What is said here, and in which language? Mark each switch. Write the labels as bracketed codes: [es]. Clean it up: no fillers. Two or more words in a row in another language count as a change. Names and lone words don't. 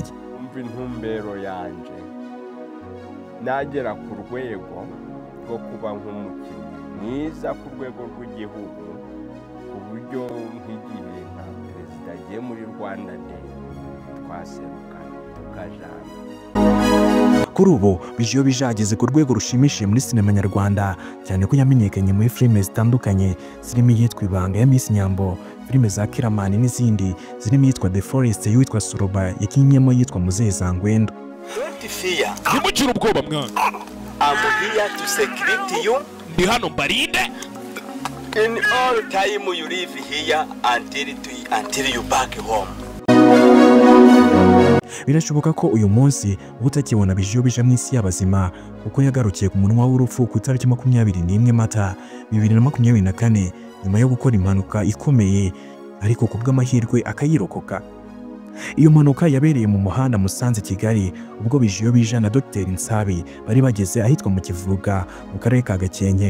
[rw] Intumbero yanje nagera ku rwego rwo kuba nk'umukinnyi mwiza ku rwego rw'igihugu, ku buryo nk'igihe nka perezida agiye muri Rwanda Day twaserukana tukajana. Kuri ubu Bishiyo bija ageze ku rwego rushimishije muri sinema nyarwanda, cyane ko yamenyekanye muri filime zitandukanye zirimo iyitwa Ibanga ya Miss Nyambo, filime za Kiramani n'izindi zirimo iyitwa The Forest y'uwitwa Soroba, yakinyemo yitwa Muzeza Ngwendo. [en] Don't fear. [rw] Ntimugire ubwoba mwana. [en] I'm here to security you. [rw] Ndi hano mbarinde. [en] in all time you live here until you back home. [rw] Birashoboka ko uyu munsi utakibona Bijo Bija mu isi y'abazima kuko yagarukiye ku munwa w'urupfu ku itariki 21 Mata 2024 nyuma yo gukora impanuka ikomeye ariko kubw'amahirwe akayirokoka. Iyo mpanuka yabereye mu muhanda Musanze Kigali ubwo Bijo Bija na Dr Nsabi bari bageze ahitwa mu Kivuga mu karere ka Gakenke.